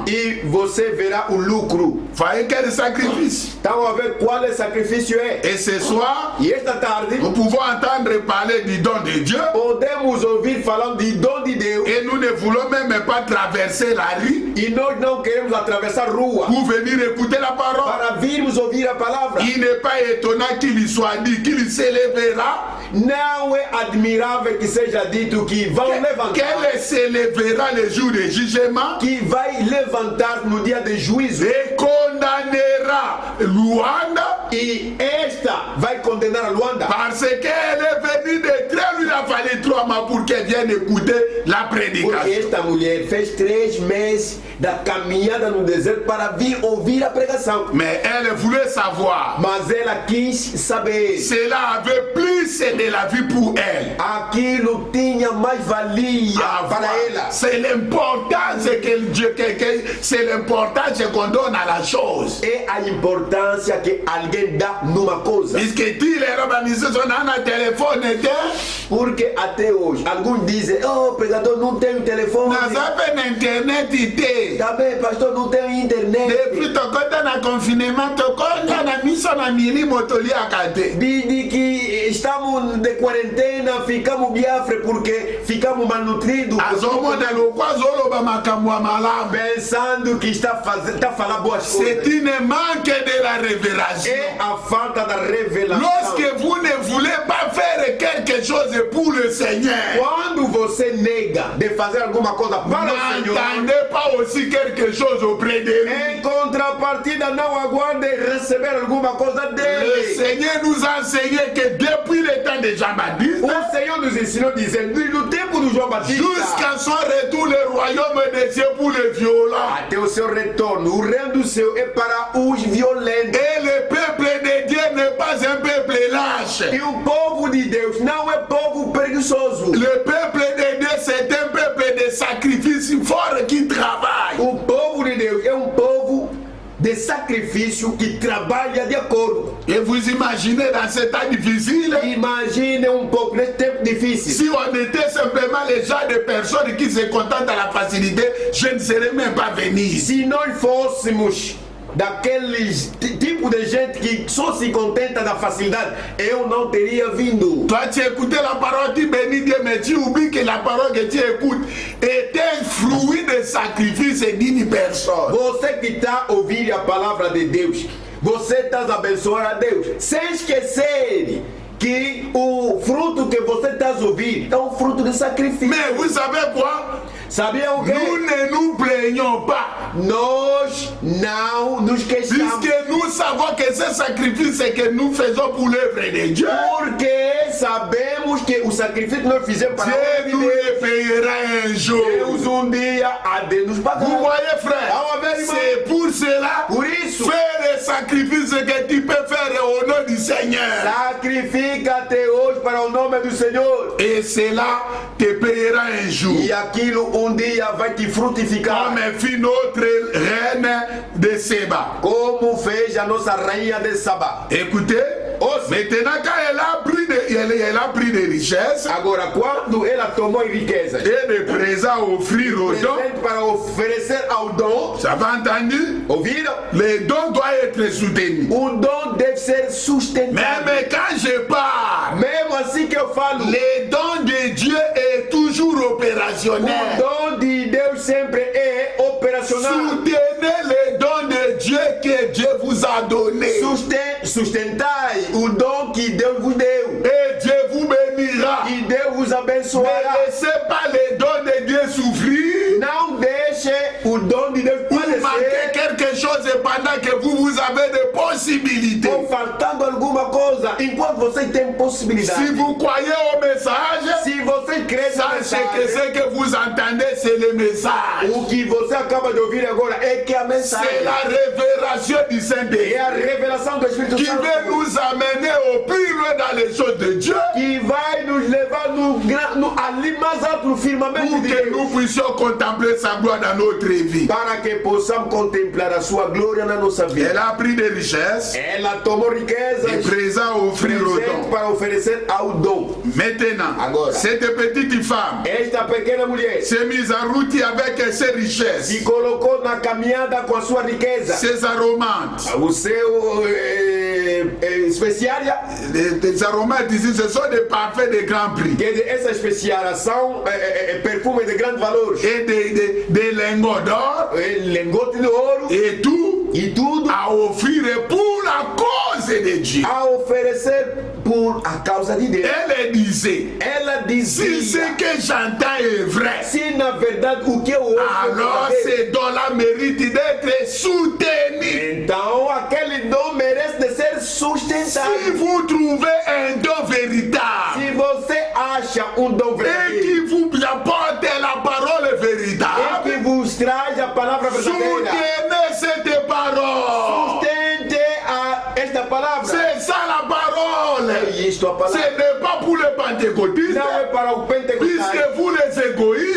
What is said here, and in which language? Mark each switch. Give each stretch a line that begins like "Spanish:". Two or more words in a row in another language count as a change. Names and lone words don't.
Portuguese: E você verá o lucro.
French: Voyez quel sacrifice.
Portuguese: Então, a ver qual é o sacrifício é.
French: Et ce soir,
Portuguese: E esta tarde,
French: nous pouvons entendre parler du don de Dieu
Portuguese: podemos ouvir falando de dom de Deus.
French: et nous ne voulons même pas traverser la rue
Portuguese: E nós não queremos atravessar rua
French: pour venir écouter la parole.
Portuguese: para virmos ouvir a palavra.
French: Il n'est pas étonnant qu'il y soit dit qu'il s'élèvera
Portuguese: não é admirável que seja dito que vão levantar,
French: Qu'elle s'élèvera le jour du jugement
Portuguese: que vai levantar no dia de juízo,
French: et condamnera Luanda
Portuguese: e esta vai condenar a Luanda,
French: parce qu'elle est venue de très loin. Il a fallu 3 mois pour qu'elle vienne écouter la
Portuguese: porque
French: prédication.
Portuguese: esta mulher fez 3 meses da caminhada no deserto para vir ouvir a pregação.
French: Mais elle voulait savoir.
Portuguese: Mas ela quis saber.
French: Cela avait plus de la vie pour elle.
Portuguese: Aquilo tinha mais valia para ela.
French: C'est l'importance c'est l'importance qu'on donne à la chose.
Portuguese: É a importância que alguém dá numa coisa.
French: Puisque tu les organisations dans téléphone était.
Portuguese: Porque até hoje, alguns dizem, oh, pregador, não tem telefone.
French: Nós avons internetité.
Portuguese: Também, pastor, não tem internet.
French: Depuis ton côté na confinement, ton côté na mission
Lingala: na mili motoli akate.
Portuguese: Desde que estamos de quarentena, ficamos biafre porque ficamos malnutridos.
Lingala: Azomo de lo kwazolo ba makambo malamu.
Portuguese: Pensando que está falando boas
French: C'est
Portuguese: coisas.
French: une manque de la révélation.
Portuguese: É a falta da revelação.
French: Lorsque vous ne voulez pas faire quelque chose pour le Seigneur,
Portuguese: Quando você nega de fazer alguma coisa para o Senhor,
French: n'entendez pas aussi quelque chose auprès de lui.
Portuguese: em contrapartida, não aguarde receber alguma coisa
French: Le
Portuguese: dele.
French: Seigneur nous a enseigné que depuis le temps de Jean-Baptiste,
Portuguese: O Senhor nos ensinou dizendo, no tempo do João Batista,
French: jusqu'à son retour, le royaume des cieux pour les violents.
Portuguese: até o seu retorno, o reino do céu é para os violentos.
French: Et le peuple de Dieu n'est pas un peuple lâche.
Portuguese: E o povo de Deus não é povo preguiçoso.
French: Le peuple de Dieu, c'est un peuple de sacrifice fort qui travaille.
Portuguese: O povo de Deus é povo de sacrifício que trabalha de acordo.
French: Et vous imaginez dans ce temps difficile,
Portuguese: Imagine pouco nesse tempo difícil.
French: si on était simplement les gens de personnes qui se contentent à la facilité, je ne serais même pas venu ici.
Portuguese: Se nós fôssemos daqueles tipo de gente que só se contenta da facilidade, eu não teria vindo.
French: Toi, tu écoutais la parole, tu bénis Dieu, mais tu oublies que la parole que tu écoutes est un fruit de sacrifice d'une personne.
Portuguese: Você que está a ouvir a palavra de Deus, você está a abençoar a Deus, sem esquecer que o fruto que você está a ouvir é fruto de sacrifício.
French: Mais vous savez quoi?
Portuguese: Sabiam o quê?
French: Nous ne nous plaignons pas.
Portuguese: Nós não nos queixamos.
French: Puisque nous savons que ce sacrifice que nous faisons pour l'œuvre de Dieu,
Portuguese: Porque sabemos que o sacrifício que nós fizemos para
French: Dieu nous le payera un jour.
Portuguese: Deus dia há de nos pagar.
French: Vous voyez, frère, Ah, ouais, c'est pour cela,
Portuguese: Por isso,
French: fais le sacrifice que tu peux faire au nom du Seigneur.
Portuguese: sacrifica-te hoje para o nome do Senhor.
French: Et cela te payera un jour.
Portuguese: E aquilo dia vai te frutificar.
French: Comme fit notre reine de Seba.
Portuguese: Como fez a nossa rainha de Sabá.
French: Écoutez,
Portuguese: Ouça.
French: maintenant quand elle a pris des richesses
Portuguese: Agora, quando ela tomou riquezas,
French: et des présents à offrir aux dons,
Portuguese: presente para oferecer ao dom,
French: ça va entendu?
Portuguese: ouviram?
French: Les dons doivent être soutenus.
Portuguese: O dom deve ser sustentado.
French: Même quand je parle,
Portuguese: Mesmo assim que eu falo,
French: les dons de Dieu est toujours
Portuguese: o
French: opérationnel.
Portuguese: dom de Deus sempre é operacional.
French: Soutenez les dons de Dieu que Dieu vous a donnés.
Portuguese: Sustentai o dom que Deus vos deu.
French: Et Dieu vous bénira.
Portuguese: E Deus vos
French: Ne
Portuguese: abençoará.
French: laissez pas les dons de Dieu souffrir.
Portuguese: Não deixe o dom de Deus
French: Vous manquez
Portuguese: padecer.
French: quelque chose pendant que vous avez des possibilités.
Portuguese: Ou faltando alguma coisa, enquanto você tem
French: Si
Portuguese: possibilidade.
French: vous croyez au message,
Portuguese: Se você crê na
French: sachez que
Portuguese: mensagem,
French: ce que vous entendez, c'est le message.
Portuguese: o que você acaba de ouvir agora é que a
French: C'est
Portuguese: mensagem
French: la révélation du
Portuguese: é
French: Saint-Esprit
Portuguese: a revelação do Espírito
French: qui
Portuguese: Santo
French: veut nous amener au plus loin dans les choses de Dieu
Portuguese: que vai nos levar ali mais alto no firmamento
French: pour
Portuguese: de
French: que
Portuguese: Deus,
French: nous puissions contempler sa gloire dans notre vie.
Portuguese: para que possamos contemplar a sua glória na nossa vida.
French: Elle a pris des richesses
Portuguese: Ela tomou
French: et
Portuguese: riquezas,
French: présents à offrir au
Portuguese: presente
French: don.
Portuguese: para oferecer ao dom.
French: Maintenant,
Portuguese: Agora.
French: cette petite femme
Portuguese: Esta pequena mulher
French: s'est mise en route avec ses richesses,
Portuguese: se colocou na caminhada com a sua riqueza,
French: ses aromates.
Portuguese: o seu especiaria,
French: Les aromates ici, ce sont des parfums de grand prix.
Portuguese: quer dizer, essa especiaria são perfumes de grande valor,
French: Et des lingots d'or
Portuguese: lingote de ouro
French: et tout
Portuguese: e tudo
French: à offrir pour la cause de Dieu.
Portuguese: a oferecer por a causa de Deus.
French: Elle disait,
Portuguese: Ela
French: si
Portuguese: dizia,
French: ce que j'entends est vrai,
Portuguese: se na verdade o que eu ouço é
French: alors
Portuguese: verdadeiro,
French: ce don-là mérite d'être soutenu.
Portuguese: então aquele dom merece de ser
French: Si
Portuguese: sustentado.
French: vous trouvez un don véritable
Portuguese: Se você acha dom
French: et
Portuguese: verdadeiro
French: qui vous apporte la parole
Portuguese: e que
French: véritable,
Portuguese: vos traz a palavra verdadeira,
French: soutenez cette parole.
Portuguese: sustente esta palavra.
French: C'est ça la parole.
Portuguese: É isto a
French: Ce
Portuguese: palavra.
French: n'est pas pour les pentecôtistes,
Portuguese: Não é para o pentecostal,
French: puisque vous les égoïstes,